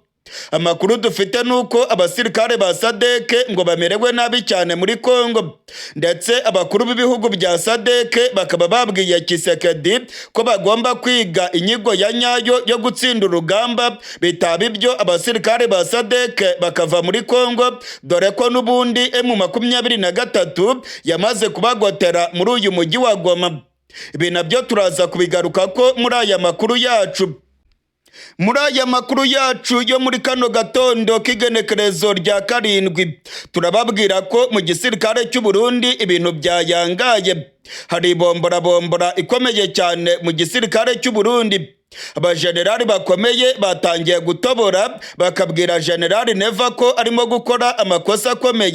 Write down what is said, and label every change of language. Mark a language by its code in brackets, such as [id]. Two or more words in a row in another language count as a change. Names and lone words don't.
[rw] Amakuru dufite nuko abasirikare ba SADC ngo bamerewe nabi cyane muri Kongo, ndetse abakuru b'ibihugu bya SADC bakaba babwiye Tshisekedi ko bagomba kwiga inyigo ya nyayo yo gutsinda urugamba, bitaba ibyo abasirikare ba SADC bakava muri Kongo, dore ko n'ubundi M23 yamaze kubagotera muri uyu mujyi wa Goma. Ibi nabyo turaza kubigaruka ko muri aya makuru yacu. Muri aya makuru yacu yo muri kano gatondo k'igenekerezo rya 7 turababwira ko mu gisirikare cy'u Burundi ibintu byayangaye. Hari bombora ikomeye cyane mu gisirikare cy'u Burundi. abajenerali bakomeye batangiye gutobora bakabwira General Neva ko arimo gukora amakosa akomeye.